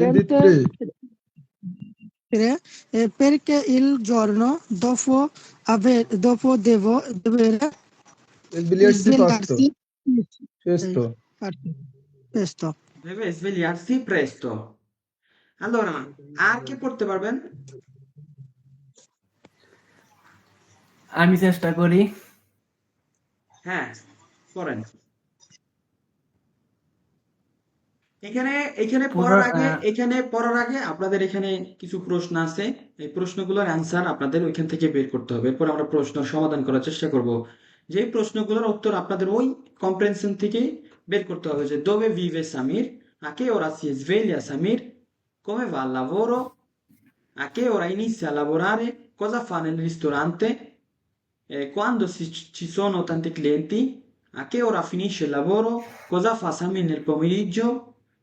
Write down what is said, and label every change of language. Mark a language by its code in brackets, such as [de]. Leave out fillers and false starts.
[it] 23. perché il giorno dopo deve Svegliarsi fatto. svegliarsi Questo. presto. Deve svegliarsi presto. [bn] Allora, আর কে পড়তে পারবেন? আমি চেষ্টা করি। হ্যাঁ, পড়েন। এখানে এখানে পুরো পড়ার আগে এখানে পড়ার আগে আপনাদের এখানে কিছু প্রশ্ন আছে। এই প্রশ্নগুলোর অ্যান্সার আপনাদের ওইখান থেকে বের করতে হবে। এরপর আমরা প্রশ্ন সমাধান করার চেষ্টা করব। যে প্রশ্নগুলোর উত্তর আপনাদের ওই কম্প্রেhension থেকে বের করতে হবে যে [it] dove vive Samir? A che ora si sveglia Samir? Come va al lavoro? A che ora inizia a lavorare? Cosa fa nel ristorante? Quando ci sono tanti clienti? A che ora finisce il lavoro? Cosa fa Samir nel pomeriggio?